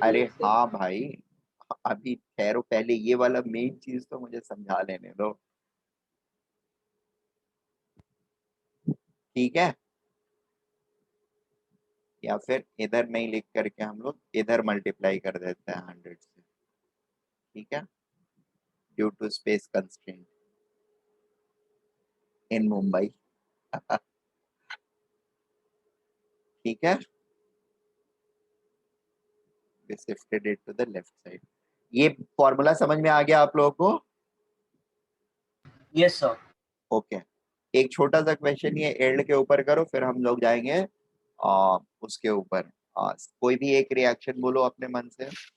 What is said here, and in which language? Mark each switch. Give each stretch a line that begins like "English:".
Hindi: अरे हाँ भाई, अभी ठहरो, पहले ये वाला मेन चीज तो मुझे समझा लेने दो, ठीक है। या फिर इधर नहीं लिख करके हम लोग इधर मल्टीप्लाई कर देते हैं 100 से, ठीक है,
English: Due to space constraint in Mumbai.
Hindi: ठीक है,
English: we shifted it to the left side।
Hindi: ये फॉर्मूला समझ में आ गया आप लोगों को?
English: Yes sir.
Hindi: ओके, एक छोटा सा क्वेश्चन ये एल्ड के ऊपर करो, फिर हम लोग जाएंगे उसके ऊपर। कोई भी एक रिएक्शन बोलो अपने मन से।